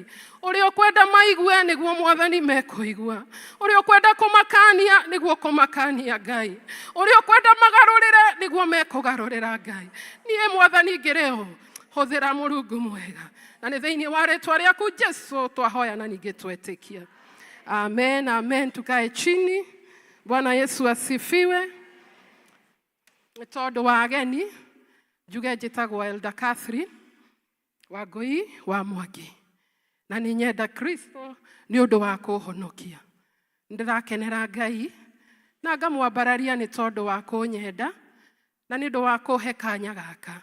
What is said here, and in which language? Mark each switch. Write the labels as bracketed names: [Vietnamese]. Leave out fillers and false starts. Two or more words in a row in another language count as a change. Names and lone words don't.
[Kikuyu] Ũrĩa ũkwenda maigue nĩguo Mwathani mekũigua. Ũrĩa ũkwenda kũmakania nĩguo kũmakania Ngai. Ũrĩa ũkwenda magarũrĩre nĩguo mekũgarũrĩra Ngai. Niĩ Mwathani ngĩrĩ o hũthĩra Mũrungu mwega. Na nĩ thĩinĩ wa rĩĩtwa rĩaku Jesũ twahoya na ningĩ twetĩkia. [Swahili] Amen, amen. Tukae chini. Bwana Yesu asifiwe. [Kikuyu] Tondũ wa ageni, njuge njĩtagwo Elder Catherine Wangui wa Mwangi. Na nĩ nyenda Kristo nĩ ũndũ wa kũhonokia. Ndĩrakenera Ngai na ngamwambararia nĩ tondũ wa kũnyenda na nĩ ũndũ wa kũhe kanya gaka.